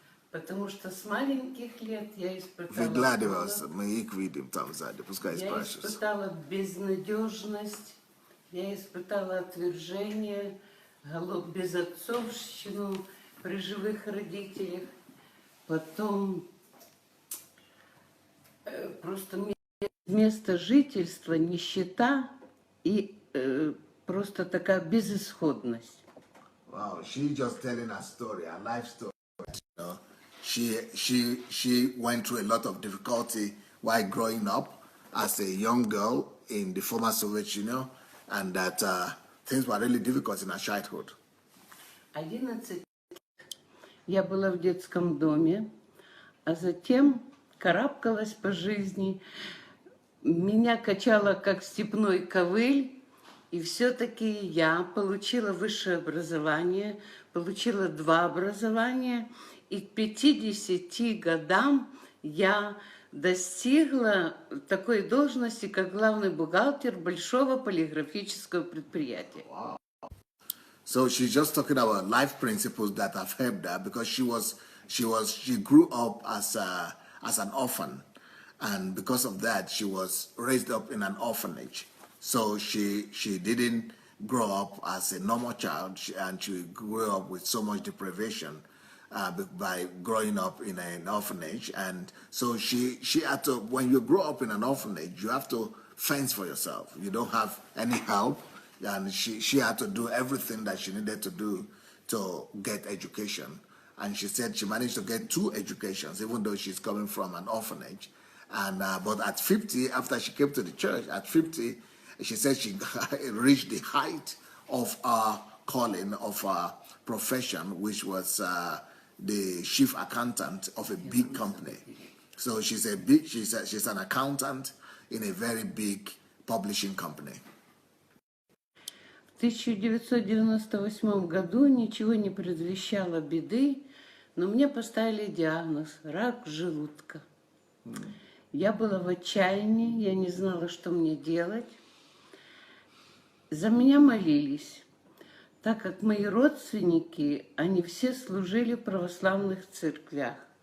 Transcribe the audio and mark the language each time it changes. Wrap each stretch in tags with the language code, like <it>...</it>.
<ru>Потому что с маленьких лет я испытала безнадежность, я испытала отвержение, безотцовщину при живых родителях. Потом просто место жительства, нищета и просто такая безысходность.</ru> <en>Wow, she's just telling a story, a life story. You know, she went through a lot of difficulty while growing up as a young girl in the former Soviet Union, and that things were really difficult in her childhood.</en> <ru>11 лет я была в детском доме, а затем карабкалась по жизни. Меня качало как степной ковыль, и все-таки я получила высшее образование, получила 2 образования, и к 50 годам я достигла такой должности, как главный бухгалтер большого полиграфического предприятия.</ru> <en>Wow. So she's just talking about life principles that have helped her because she grew up as an orphan, and because of that she was raised up in an orphanage. So she didn't grow up as a normal child, and she grew up with so much deprivation by growing up in an orphanage. And so she had to, when you grow up in an orphanage, you have to fend for yourself. You don't have any help, and she had to do everything that she needed to do to get education. And she said she managed to get 2 educations, even though she's coming from an orphanage. And but at 50, after she came to the church, at 50, she said she reached the height of her calling, of her profession, which was the chief accountant of a big company. So she's an accountant in a very big publishing company.</en> <ru>В 1998 году ничего не предвещало беды, но мне поставили диагноз – рак желудка. Я была в отчаянии, я не знала, что мне делать. За меня молились, так как мои родственники, они все служили в православных церквях.</ru>